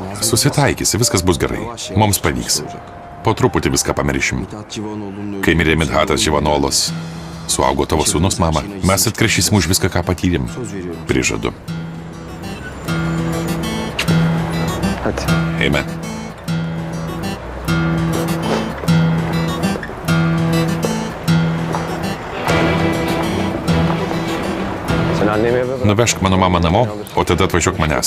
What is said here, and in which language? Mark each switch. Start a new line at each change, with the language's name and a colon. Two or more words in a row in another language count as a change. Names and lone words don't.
Lithuanian: Susitaikysi, viskas bus gerai. Mums pavyks. Po truputį viską pamiršim. Kai mirė Midhatas Živanolas, suaugo tavo sūnus, mama. Mes atkrašysim už viską, ką patyrėm. Prižadu. Eime.
Turkish: Sen annemi eve bırak.
Lithuanian: Nuvežk mano mamą namo, o tada atvažiuok manęs.